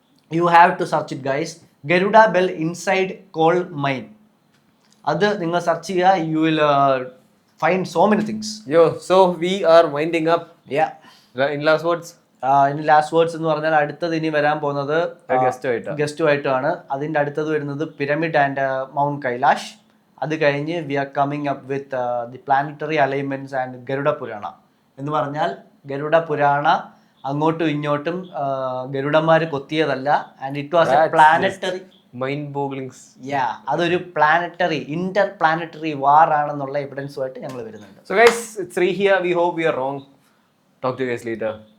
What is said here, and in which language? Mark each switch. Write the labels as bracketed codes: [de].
[en] You have to search it guys. Garuda Bell inside coal mine. [ml] അത് നിങ്ങൾ search ചെയ്യുക, [en] you will find so many things. So we are winding up. Yeah. In last words? [ml] ഇനി last words എന്ന് പറഞ്ഞാൽ അടുത്തത് ഇനി വരാൻ പോകുന്നത് ഗസ്റ്റുമായിട്ടാണ്. അതിൻ്റെ അടുത്തത് വരുന്നത് [en] Pyramid and mount Kailash. [ml] അത് കഴിഞ്ഞ് [en] We are coming up with the planetary alignments and Garuda Purana. [ml] എന്ന് പറഞ്ഞാൽ ഗരുഡ പുരാണ അങ്ങോട്ടും ഇങ്ങോട്ടും ഗരുഡന്മാർ കൊത്തിയതല്ല. [en] And it was a planetary mind bogglings. [ml] അതൊരു പ്ലാനറ്ററി ഇന്റർ പ്ലാനറ്ററി വാർ ആണെന്നുള്ള എവിഡൻസുമായിട്ട് ഞങ്ങൾ വരുന്നുണ്ട്. [en] So guys, it's Sri here. We hope we are wrong. Talk to you guys later.